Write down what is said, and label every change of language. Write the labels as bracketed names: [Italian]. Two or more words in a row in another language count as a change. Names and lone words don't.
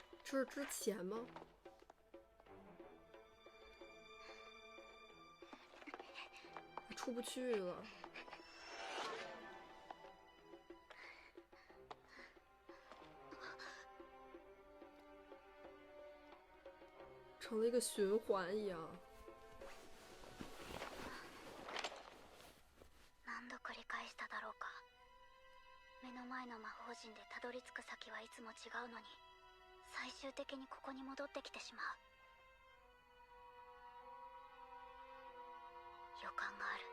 [Chinese] 这是之前吗？出不去了。成了一个循环一样。 [Japanese] 何度繰り返しただろうか。目の前の魔法陣でたどり着く先はいつも違うのに、最終的にここに戻ってきてしまう。予感がある。